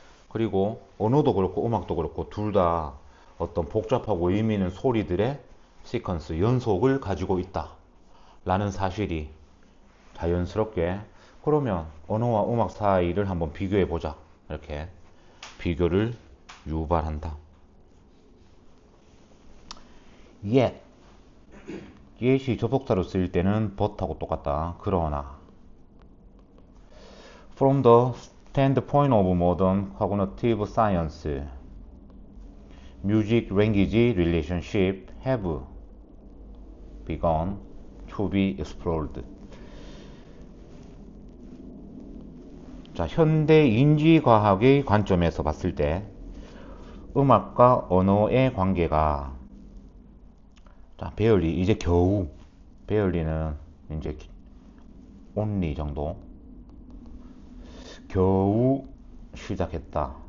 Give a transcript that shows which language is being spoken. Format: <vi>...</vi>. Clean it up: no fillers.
<ko>그리고 언어도 그렇고 음악도 그렇고 둘 다 어떤 복잡하고 의미 있는 소리들의 시퀀스, 연속을 가지고 있다 라는 사실이 자연스럽게, 그러면 언어와 음악 사이를 한번 비교해 보자, 이렇게 비교를 유발한다. yet yet이 접속사로 쓰일 때는 but하고 똑같다. 그러나</ko> <en>from the standpoint of modern cognitive science, music language relationship have begun to be explored.</en> <ko>자, 현대 인지과학의 관점에서 봤을 때 음악과 언어의 관계가, 자, 베얼리 이제 겨우, 베얼리는 이제 only 정도, 겨우 시작했다.</ko>